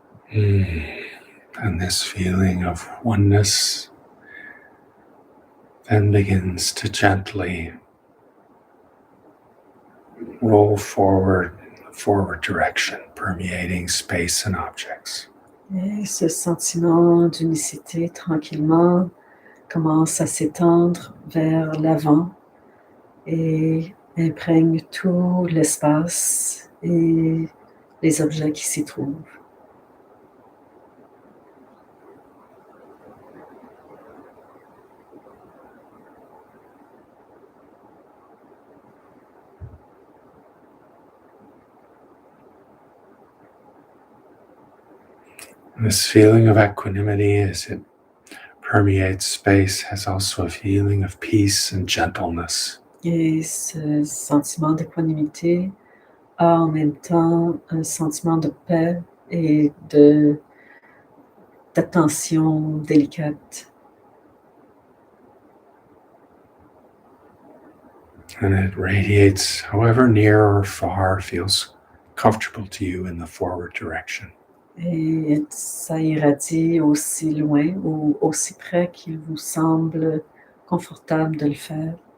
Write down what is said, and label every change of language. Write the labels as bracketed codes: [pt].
[en] And this feeling of oneness then begins to gently roll forward direction, permeating space and objects. [fr] Et ce sentiment d'unicité, tranquillement, commence à s'étendre vers l'avant et imprègne tout l'espace et les objets qui s'y trouvent. [en] This feeling of equanimity as it permeates space has also a feeling of peace and gentleness. [fr] Et ce sentiment d'équanimité a en même temps un sentiment de paix et d'attention délicate. [en] And it radiates however near or far feels comfortable to you in the forward direction. [fr] Et ça irradie aussi loin ou aussi près qu'il vous semble confortable de le faire.